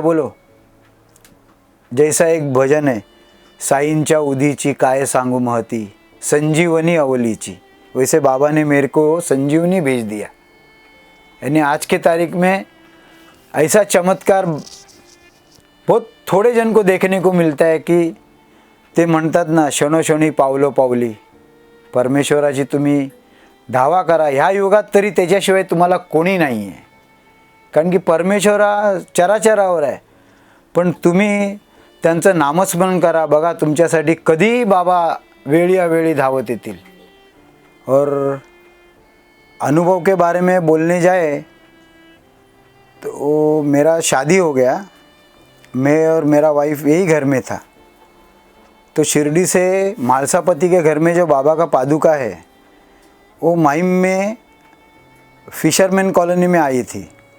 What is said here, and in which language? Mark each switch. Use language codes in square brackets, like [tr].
[hi] बोलो, जैसा एक भजन है, [mr] साईंच्या उदीची काय सांगू महती, संजीवनी अवलीची, [hi] वैसे बाबा ने मेरे को संजीवनी भेज दिया। यानी आज के तारीख में ऐसा चमत्कार बहुत थोड़े जन को देखने को मिलता है की [mr] ते म्हणतात ना, क्षणोक्षणी पावलो पावली, परमेश्वराची तुम्ही धावा करा। ह्या युगात तरी त्याच्याशिवाय तुम्हाला कोणी नाही आहे, कारण की परमेश्वरा चराचरावर आहे। पण तुम्ही त्यांचं नामस्मरण करा, बघा तुमच्यासाठी कधी बाबा वेळी अवेळी धावत येतील। [hi] और अनुभव के बारे में बोलने जाए तो मेरा शादी हो गया, मैं और मेरा वाइफ यही घर में था। तो शिरडी से मालसापति के घर में जो बाबा का पादुका है, वो माइम में फिशरमैन कॉलोनी में आई थी।